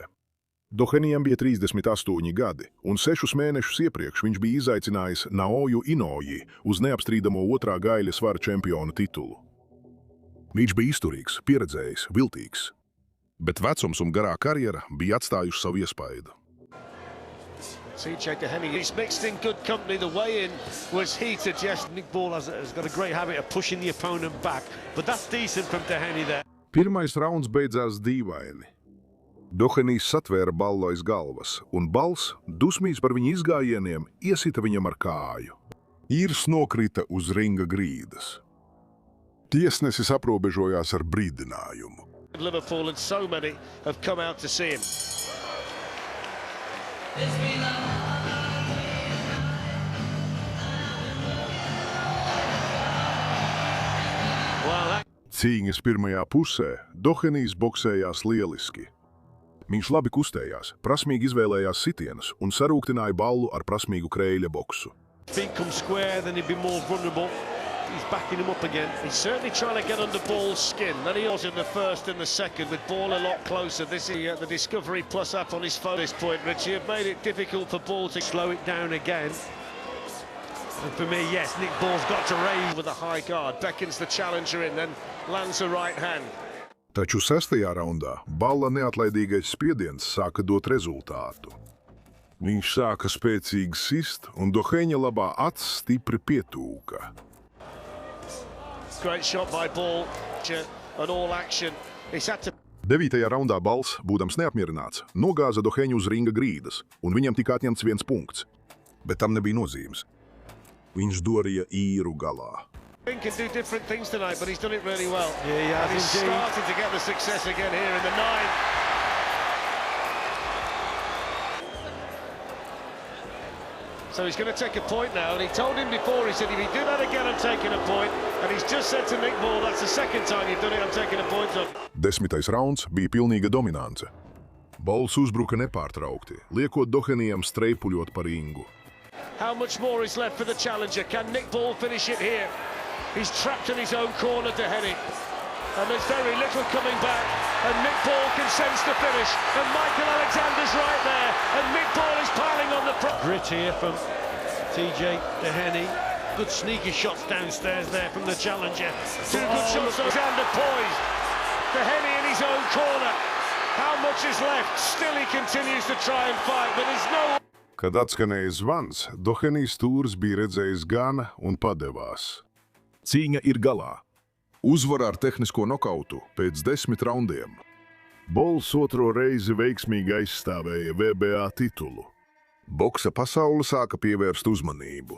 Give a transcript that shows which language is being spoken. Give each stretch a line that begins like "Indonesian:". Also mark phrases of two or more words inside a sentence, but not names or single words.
Latvian: Dohenijam bija 38 gadi, un 6 mēnešus iepriekš viņš bija izaicinājis Naoju Inoji uz neapstrīdamo otrā gaļa svara čempiona titulu. Viņš bija izturīgs, pieredzējis, viltīgs, bet vecums un garā karjera bija atstājuši savu iespaidu.
English: TJ Doheny, he's mixed in good company. The way-in was heated, yes. Nick Ball has got a great habit of pushing the opponent back, but that's decent from Doheny there.
Latvian: Pirmais rauns beidzās dīvaini. Dohenijs satvēra ballu aiz galvas, un Bals, dusmīgs par viņa izgājieniem, iesita viņam ar kāju. Īrs nokrita uz ringa grīdas. Tiesnesis aprobežojās ar brīdinājumu.
English: Liverpool and so many have come out to see him.
Latvian: Cīņas pirmajā pusē Dohenijs boksējās lieliski. Viņš labi kustējās, prasmīgi izvēlējās sitienus un sarūktināja ballu ar prasmīgu kreiļa boksu.
English: Feet come square, then he'd be more vulnerable. He's backing him up again. He's certainly trying to get under Ball's skin. Then he was in the first and the second, with Ball a lot closer. This is the Discovery Plus app on his phone at this point, Richie, have made it difficult for Ball to slow it down again. And for me, yes, Nick Ball's got to raise with a high guard. Beckons the challenger in, then lands a right hand.
Latvian: Taču 6. raundā Balla neatlaidīgais spiediens sāka dot rezultātu. Viņš sāka spēcīgi sist, un Doheņa labā acs stipri pietūka.
English: Great shot by Ball, and all action. He's had to
Latvian: 9. raundā Balss, būdams neapmierināts, nogāza Doheņu uz ringa grīdas, un viņam tika atņemts 1 punkts. Bet tam nebija nozīmes. Viņš dorīja īru galā.
English: He can do different things tonight, but he's done it really well. Yeah, he has and he's indeed. starting to get the success again here in the 9. So he's going to take a point now, and he told him before, he said, if you do that again, I'm taking a point. And he's just said to Nick Ball, that's the second time you've done it, I'm taking a point on.
Latvian: 10. rauns bija pilnīga dominance. Balss uzbruka nepārtraukti, liekot Dohenijam streipuļot pa ringu.
English: How much more is left for the challenger? Can Nick Ball finish it here? He's trapped in his own corner to Henny. And there's very little coming back. And Nick Ball can sense the finish. And Michael Alexander's right there. And Nick Ball is piling on the front. Grit here from TJ Dehenny. Good sneaky shots downstairs there from the challenger. Two good shots. Alexander poised. Dehenny in his own corner. How much is left? Still he continues to try and fight, but there's no...
Latvian: Kad atskanēja zvans, Dohenijs stūris bija redzējis gana un padevās. Cīņa ir galā. Uzvara ar tehnisko nokautu pēc 10 raundiem. Balss otro reizi veiksmīgi aizstāvēja WBA titulu. Boksa pasaule sāka pievērst uzmanību.